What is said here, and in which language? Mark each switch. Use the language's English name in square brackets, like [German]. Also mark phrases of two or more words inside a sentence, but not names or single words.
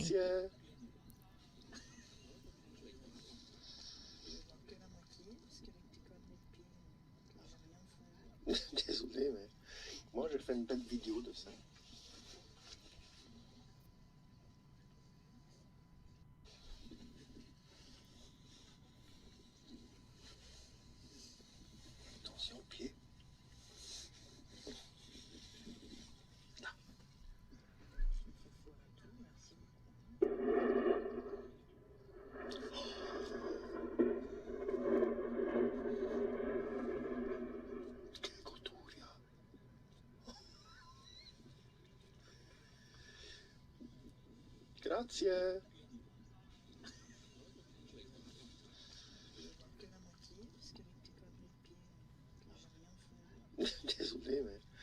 [French] Grazie. Désolé, mais moi, j'ai fait une belle vidéo de ça. Attention au pied. Là. [Italian] Che goduria. Grazie. [French] Désolé, mais